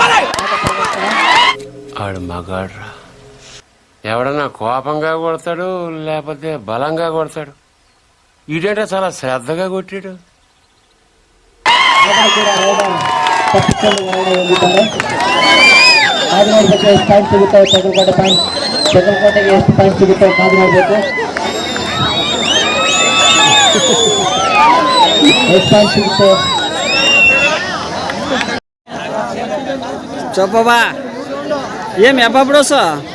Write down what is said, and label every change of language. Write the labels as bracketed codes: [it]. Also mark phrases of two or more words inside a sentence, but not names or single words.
[te] ఆడు మగాడ్రా ఎవడన్నా కోపంగా కొడతాడు లేకపోతే బలంగా కొడతాడు. ఈడంటే చాలా శ్రద్ధగా కొట్టాడు. [kn] ತಪ್ಪಿಕೊಂಡು ಹೊರಗಡೆ ಹೋಗಿದ್ದಾರೆ. ಕಾದು ನೋಡ್ಬೇಕು ಎಷ್ಟು ಪಾಯಿಂಟ್ ಸಿಗುತ್ತವೆ ತೆಗಲಕೋಟೆ ಪಾಯಿಂಟ್. ತೆಗಲಕೋಟೆಗೆ ಎಷ್ಟು ಪಾಯಿಂಟ್ ಸಿಗುತ್ತವೆ ಕಾದು ನೋಡ್ಬೇಕು. ಎಷ್ಟು ಪಾಯಿಂಟ್ ಸಿಗುತ್ತೆ [te] చెప్పబా ఏం ఎప్పుడు వస్తా